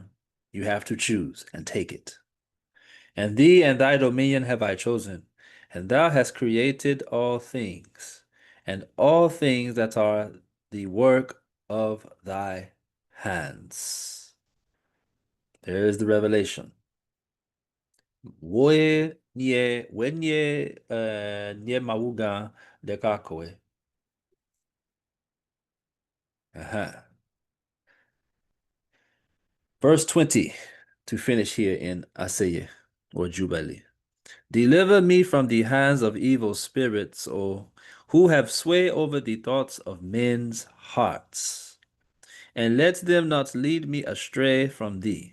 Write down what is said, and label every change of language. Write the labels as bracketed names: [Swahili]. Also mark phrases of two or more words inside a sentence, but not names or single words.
[English] You have to choose and take it. And thee and thy dominion have I chosen, and thou hast created all things, and all things that are the work of thy hands. There is the revelation. [Ewe] Wenye nye mawuga dekakoe. [English] Verse 20. to finish here in Aseye or Jubilee. Deliver me from the hands of evil spirits, or who have sway over the thoughts of men's hearts, and let them not lead me astray from thee.